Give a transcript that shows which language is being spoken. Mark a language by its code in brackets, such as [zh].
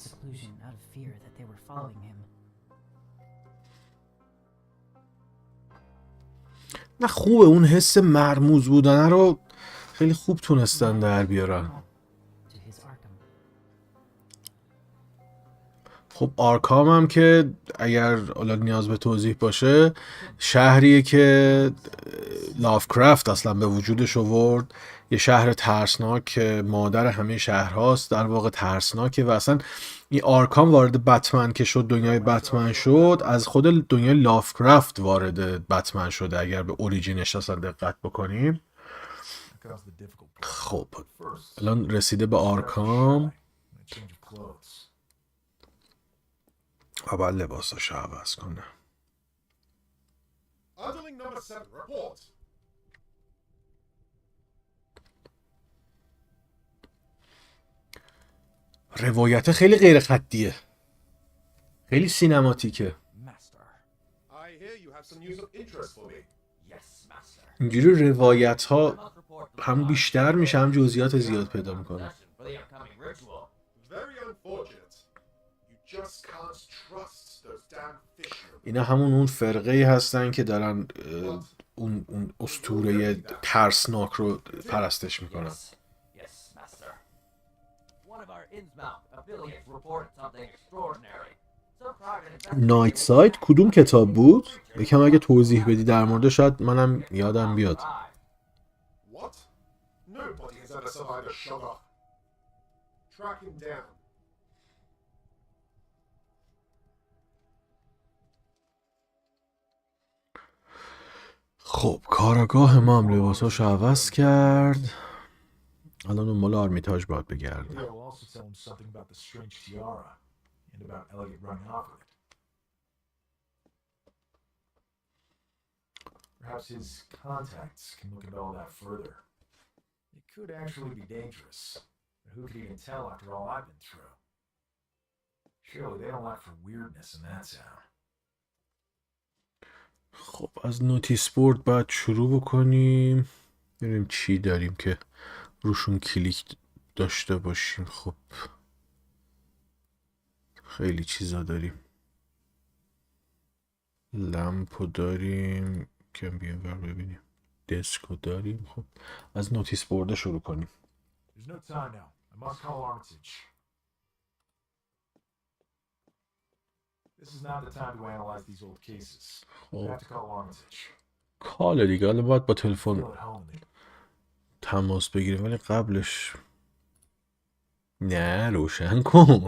[en] seclusion out of fear that they were following him. [fa] نه خوبه اون حس مرموز بودن رو خیلی خوب تونستن در بیارن. [en] To his Arkham. [fa] خب آرکام هم که اگر حالا نیاز به توضیح باشه شهریه که لافکرافت اصلا به وجودش آورد. یه شهر ترسناک که مادر همه شهرهاست، در واقع ترسناکه. و اصلا این آرکام وارد بتمن که شد، دنیای بتمن شد، از خود دنیای لافکرافت وارد بتمن شده اگر به اوریجینش اصلا دقت بکنیم. [en] Here comes the difficult part. [fa] خب [en] First, [fa] الان رسیده به آرکام [en] and a change of clothes. [fa] و بعد لباساشو عوض کنه. [en] Underling number 7, report. [fa] روایت خیلی غیر خطیه. خیلی سینماتیکه. [en] Master. I hear you have some news of interest for me. Yes, master. [fa] اینجوری روایت ها [en] I must report to the [fa] هم [en] lodge [fa] بیشتر میشه هم جزئیات زیاد پیدا میکنه. [en] possession for the upcoming ritual. Very unfortunate. You just can't trust those damn fishermen. [fa] اینا اون فرقه ای هستن که دارن اون اسطوره ترسناک رو پرستش میکنن. [en] Yes, master. One of our Innsmouth affiliates reported something extraordinary. Some private investigators- [fa] نایت ساید کدوم کتاب بود؟ یکم اگه توضیح بدی در مورد شاید منم یادم بیاد. [en] What? Nobody has ever survived a shock. Track him down. [fa] خب کاراگاه ما هم لباساشو عوض کرد. الان دنبال آرمیتاژ باید بگرده. [en] Maybe I will also tell him something about the strange tiara and about Elliot running off with it. Perhaps his contacts can look into all that further. It could actually be dangerous, but who could even tell after all I've been through? Surely they don't lack for weirdness in that town. [fa] خب از نوتیس بورد باید شروع بکنیم. ببینیم چی داریم که روشون کلیک داشته باشیم. خب خیلی چیزا داریم. لمپو داریم که بیایم بر ببینیم. دسکو داریم. خب از نوتیس بورد شروع کنیم. [en] There's no time now. I must call Armitage. This is not the time to analyze these old cases. I have to call Armitage. [fa] کال دیگه حالا باید با تلفن [en] Feel at home. [fa] تماس بگیریم ولی قبلش نه روشن کن.